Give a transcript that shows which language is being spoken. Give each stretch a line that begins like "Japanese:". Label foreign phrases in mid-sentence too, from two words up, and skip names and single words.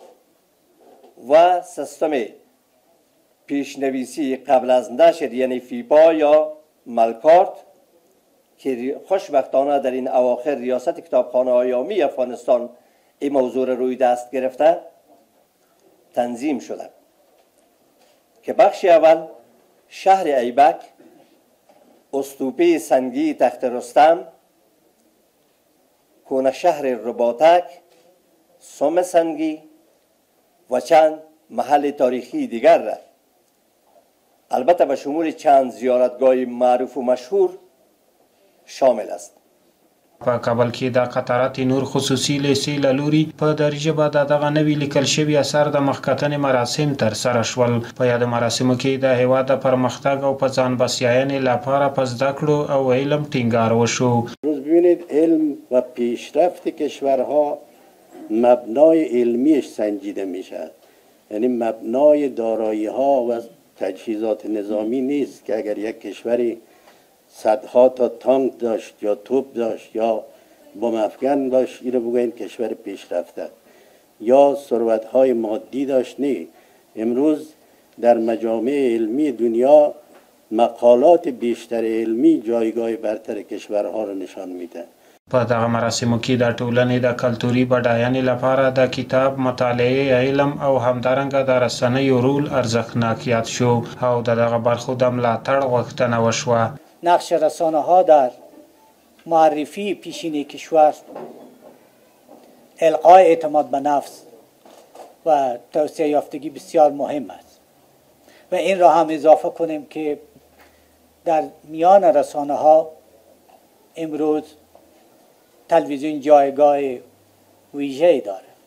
Persian: و سیستم پیشنویسی قبل از نشر یعنی فیپا یا ملکارت که خوشبختانه در این اواخر ریاست کتابخانه‌های عامی افغانستان این موضوع روی دست گرفته تنظیم شده که بخش اول شهر ایبک، استوپه سنگی تخت رستم، کونه شهر رباطک، سم سنگی و چند محل تاریخی دیگر را البته به شمول چند زیارتگاه معروف و مشهور شامل است.
Pashto: په کابل کې د قطارات نور خصوصي لیسې له لوري په دري ژبه د دغه نوي لیکل شوي اثر د مخکتنې مراسم ترسره شول. په یاد مراسمو کې د هېواد د پرمختګ او په ځان بسیاینې لپاره په زده کړو او علم ټینګار وشو.
Persian: روز ببینید علم و پیشرفت کشورها مبنای علمیش سنجیده میشه، یعنی مبنای دارایی ها و تجهیزات نظامی نیست که اگر یک کشوری صدها تا تانک داشت یا توپ داشت یا بم افکن داشت این رو بگوین کشور پیشرفته یا ثروت‌های مادی داشت. نه، امروز در مجامع علمی دنیا مقالات بیشتر علمی جایگاه برتر کشورها رو نشان میده.
Pashto: په دغه مراسمو کې د ټولنې د کلتوري بډاینې لپاره د کتاب مطالعه علم او همدارنګه د رسنیو رول ارزښتناک یاد شو او د دغه برخو د ملاتړ غوښتنه وشوه.
Persian: نقش رسانه ها در معرفی پیشین کشور، القای اعتماد به نفس و توسعه یافتگی بسیار مهم است و این را هم اضافه کنیم که در میان رسانه ها امروز تلویزیون جایگاه ویژه‌ای داره.